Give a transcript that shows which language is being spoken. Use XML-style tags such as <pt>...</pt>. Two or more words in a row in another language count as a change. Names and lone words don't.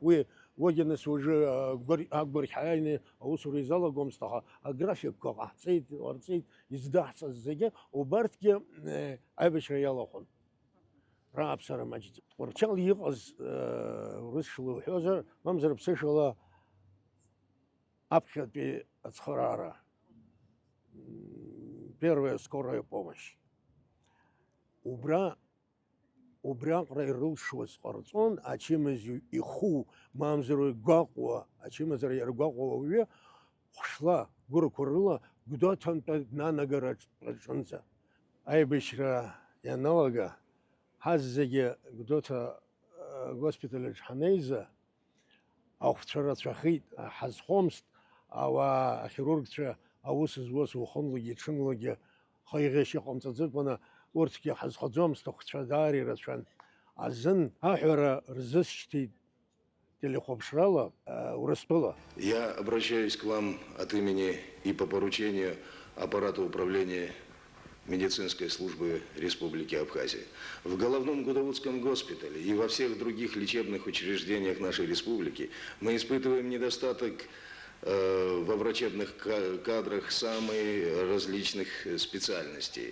<ab>Уигьы нас уажәы агәбархь ааины аусура изалагомызт, аха аграфикқәа ҟаҳҵеит, ҟарҵеит, издаҳҵаз зегьы убарҭгьы аибашьра иалахәын. Рааԥсара маҷӡам. Тҟәарчал иҟаз урысшала уҳәозар, мамзар ԥсышала аԥхьатәи ацхыраара,</ab> <ru>первая скорая помощь.</ru> <ab>Убриаҟара ирылшуаз ҟарҵон, ачымазаҩ иху, мамзар игәаҟуа, ачымазара иаргәаҟуа ауаҩы хәшла гәырқәа рыла Гәдоуҭантәи днанагар аҿынӡа. Аибашьра ианалага, ҳаз зегьы Гәдоуҭа госпиталь аҿы ҳанеиза, ахәцәа рацәахеит, ҳазхомызт, ауаа ахирургцәа аус зуаз уахынлагьы ҽынлагьы хаиӷьашьа иҟамҵаӡакәаны урҭгьы ҳазхаӡомызт, ахәцәа даара ирацәан. Азын аҳәара рзысшьҭит телехәаԥшрала Урыстәыла.</ab> <ru>Я обращаюсь к вам от имени и по поручению аппарата управления медицинской службы Республики Абхазия. В головном Гудовудском госпитале и во всех других лечебных учреждениях нашей республики мы испытываем недостаток во врачебных кадрах самых различных специальностей.</ru>